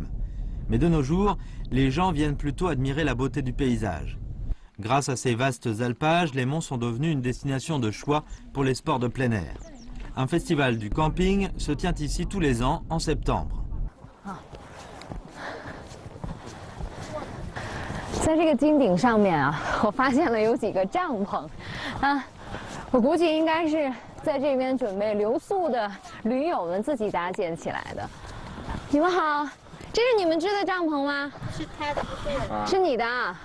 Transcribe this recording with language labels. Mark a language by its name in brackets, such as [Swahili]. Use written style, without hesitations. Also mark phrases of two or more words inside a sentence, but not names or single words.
[French] Mais de nos jours, les gens viennent plutôt admirer la beauté du paysage. Grâce à ces vastes alpages, les monts sont devenus une destination de choix pour les sports de plein air. Un festival du camping se tient ici tous les ans en septembre. [Chinese] 在这个金顶上面啊，我发现了有几个帐篷，啊，我估计应该是在这边准备留宿的驴友们自己搭建起来的。你们好，这是你们支的帐篷吗？是他的，不是我的。是你的啊？